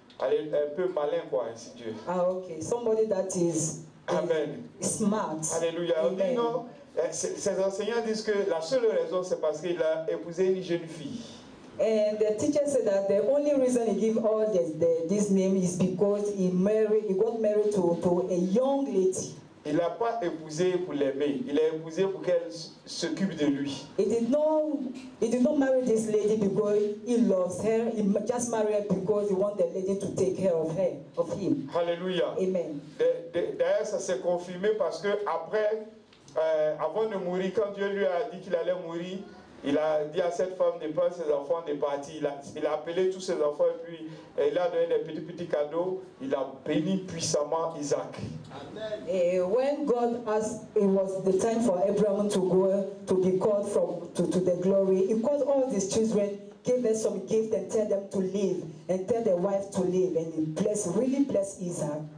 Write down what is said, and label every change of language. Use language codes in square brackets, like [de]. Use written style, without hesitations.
[fr] Allez, un peu malin quoi, insidieux. [en] Okay. Somebody that is Amen. Smart. Alléluia. [fr] On dit non, ces enseignants disent que la seule raison c'est parce qu'il a épousé une jeune fille. [en] And the teacher said that the only reason he gave all this name is because he got married to a young lady. Il n'a pas épousé pour l'aimer, il a épousé pour qu'elle s'occupe de lui. He did not marry this lady because he loves her. He just married her because he wanted the lady to take care of him. Alléluia. Amen. [fr] D'ailleurs, ça s'est confirmé parce que après, avant de mourir, quand Dieu lui a dit qu'il allait mourir, il a dit à cette femme de prendre ses enfants de partir. Il a appelé tous ses enfants et puis il a donné des petits cadeaux. Il a béni puissamment Isaac. [en] When God asked, it was the time for Abraham to go to be called to the glory. He called all his children, gave them some gift and tell them to live and tell their wife to live, and he really blessed Isaac.